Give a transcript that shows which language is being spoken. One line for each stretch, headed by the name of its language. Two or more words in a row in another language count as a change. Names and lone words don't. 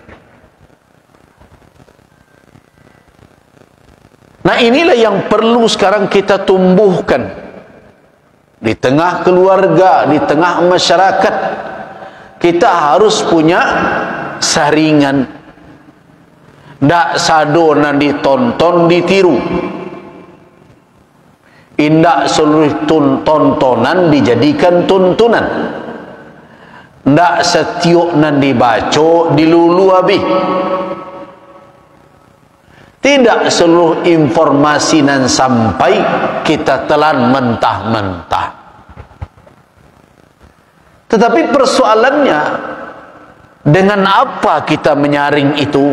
Indonesian: Nah, inilah yang perlu sekarang kita tumbuhkan di tengah keluarga, di tengah masyarakat. Kita harus punya saringan.
Minangkabau: Ndak sado nan ditonton ditiru.
Indonesian: Indak seluruh tontonan dijadikan tuntunan.
Minangkabau: Ndak setiuk nan dibaca dilulu habis.
Indonesian: Tidak seluruh informasi nan sampai kita telan mentah-mentah. Tetapi persoalannya, dengan apa kita menyaring itu?